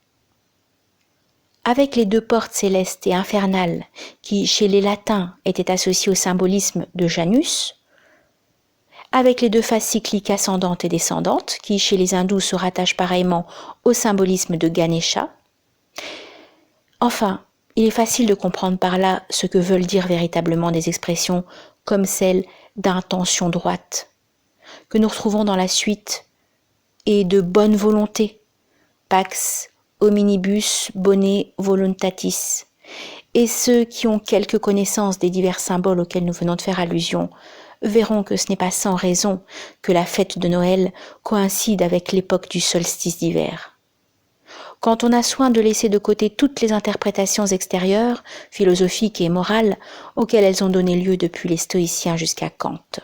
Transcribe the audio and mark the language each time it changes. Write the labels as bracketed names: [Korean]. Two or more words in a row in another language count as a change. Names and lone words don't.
[French] Avec les deux portes célestes et infernales qui, chez les latins, étaient associées au symbolisme de Janus, avec les deux faces cycliques ascendantes et descendantes qui, chez les hindous, se rattachent pareillement au symbolisme de Ganesha. Enfin, il est facile de comprendre par là ce que veulent dire véritablement des expressions comme celle d'intention droite, que nous retrouvons dans la suite, et de bonne volonté, [Latin] pax hominibus bone voluntatis. [French] Et ceux qui ont quelque connaissance des divers symboles auxquels nous venons de faire allusion verront que ce n'est pas sans raison que la fête de Noël coïncide avec l'époque du solstice d'hiver. Quand on a soin de laisser de côté toutes les interprétations extérieures, philosophiques et morales, auxquelles elles ont donné lieu depuis les stoïciens jusqu'à Kant.